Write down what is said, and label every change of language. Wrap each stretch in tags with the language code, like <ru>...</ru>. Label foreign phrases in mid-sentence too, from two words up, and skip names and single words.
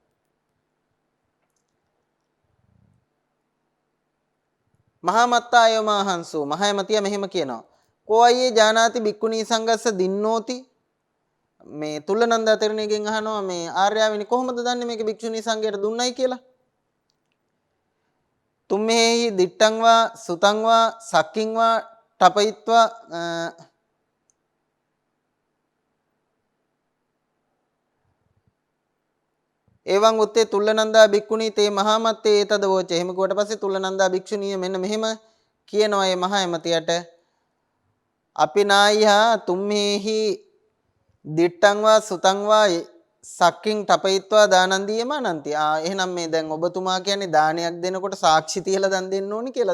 <si>මහාමත්තායෝ මහන්සු මහයමතිය මෙහෙම කියනවා.</si> <pi>කෝ අයියේ ජානාති බික්කුණී සංගස්ස දින්නෝති.</pi> <si>මේ තුල්ලනන්දා තෙරණියගෙන් අහනවා මේ ආර්යාවිනි කොහොමද දන්නේ මේක භික්ෂුණී සංඝයට දුන්නයි කියලා?</si> <pi>තුම්මෙහි දිට්ටං වා සුතං වා සක්කින් වා ටපයිත්වා එවං උත්තේ තුල්ලනන්දා භික්ඛුණී තේ මහාමත්තේ ඒතද වෝච.</pi> <si>එහෙම කිව්වට පස්සේ තුල්ලනන්දා භික්ෂුණිය මෙන්න මෙහෙම කියනවා මේ මහා එමතියට.</si> <pi>අපි නායිහා තුම්මේහි දිට්ටං වා සුතං වා සක්කින් ටපයිත්වා දානං දීයමානන්ති.</pi> <si>එහෙනම් මේ දැන් ඔබතුමා කියන්නේ දානයක් දෙනකොට සාක්ෂි තියලා දන් දෙන්න ඕනි කියලාද?</si>